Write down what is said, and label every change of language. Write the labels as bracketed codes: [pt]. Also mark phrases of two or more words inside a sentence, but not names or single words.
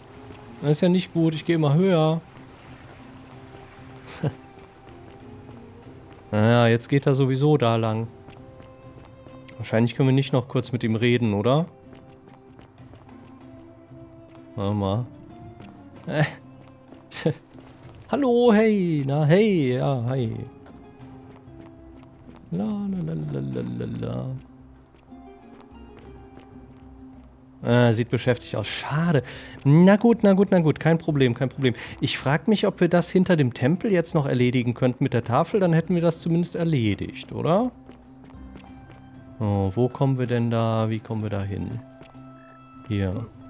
[de] Das ist ja nicht gut, ich gehe immer höher. Naja, jetzt geht er sowieso da lang. Wahrscheinlich können wir nicht noch kurz mit ihm reden, oder? Warte mal. Hallo, hey. Na, hey. Ja, hi. La, la, la, la, la, la. Sieht beschäftigt aus. Schade. Na gut. Kein Problem. Ich frage mich, ob wir das hinter dem Tempel jetzt noch erledigen könnten mit der Tafel. Dann hätten wir das zumindest erledigt, oder? Oh, wo kommen wir denn da? Wie kommen wir da hin? Hier.